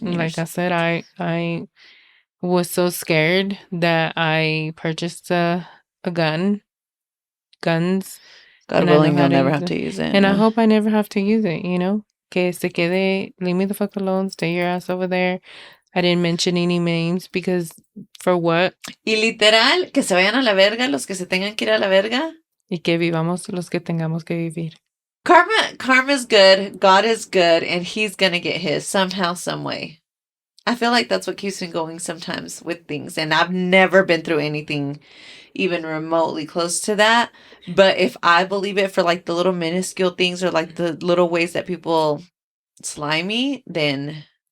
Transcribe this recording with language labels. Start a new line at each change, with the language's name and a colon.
English: Like I said, I was so scared that I purchased a guns. God willing, you'll never have to use it. And I hope I never have to use it,
Spanish: Que se quede,
English: leave me the fuck alone, stay your ass over there. I didn't mention any names because for what?
Spanish: Y literal, que se vayan a la verga los que se tengan que ir a la verga. Y que vivamos los que tengamos que vivir.
English: Karma's good, God is good, and he's gonna get his somehow, some way. I feel like that's what keeps me going sometimes with things, and I've never been through anything even remotely close to that. But if I believe it for like the little minuscule things or like the little ways that people sly me, then